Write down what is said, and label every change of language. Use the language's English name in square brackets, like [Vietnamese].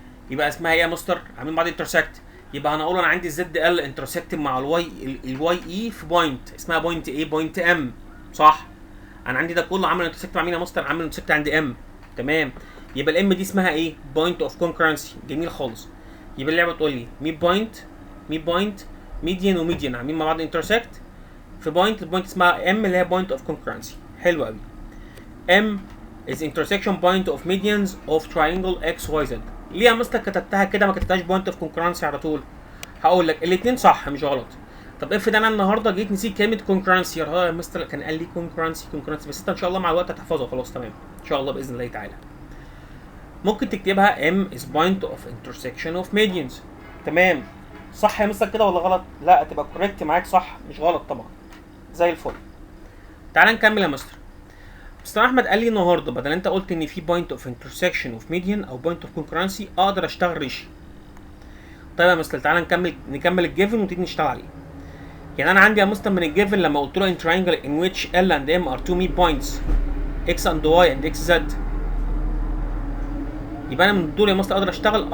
[Arabic] يبقى اسمها ايه يا مستر؟ عاملين مع بعض انترسكت. يبقى هنقول انا عندي الزد ال انترسكت مع الواي اي في بوينت اسمها بوينت ايه؟ بوينت ام صح؟ انا عندي ده كله عامل انترسكت مع مين يا مستر؟ عامل انترسكت عند ام. تمام. يبقى الام دي اسمها ايه؟ بوينت اوف كونكرنسي. جميل خالص. يبقى اللعبه تقول لي ميد بوينت ميديان وميديان عاملين مع بعض انترسكت في بوينت، البوينت اسمها ام اللي هي بوينت اوف كونكرنسي. حلو قوي. [English] M is intersection point of medians of triangle XYZ. [Arabic] ليه يا مستر كتبتها كده ما كتبتهاش بوينت اوف كونكرنسي على طول؟ هقول لك الاثنين صح مش غلط. طب افرض انا النهارده جيت نسيت كلمه كونكرنسي، يا مستر كان قال لي كونكرنسي بس انت ان شاء الله مع الوقت هتحفظها خلاص. تمام ان شاء الله باذن الله تعالى. ممكن تكتبها [English] M is point of intersection of medians. [Arabic] تمام صح يا مستر كده ولا غلط؟ لا تبقى كوريكت معاك صح مش غلط طبعا. زي الفل. تعال نكمل يا مستر. مستر احمد قال لي النهارده بدل انت قلت ان في [English] point of intersection of median او point of concurrency [Arabic] اقدر اشتغل ريشي. طيب يا مستر تعال نكمل الجيفن ونبتدي نشتغل عليه. يعني انا عندي يا مستر من الجيفن لما قلت له [English] in triangle in which L and M are two mid points X and Y and XZ، [Arabic] يبقى انا من دول يا مستر اقدر اشتغل.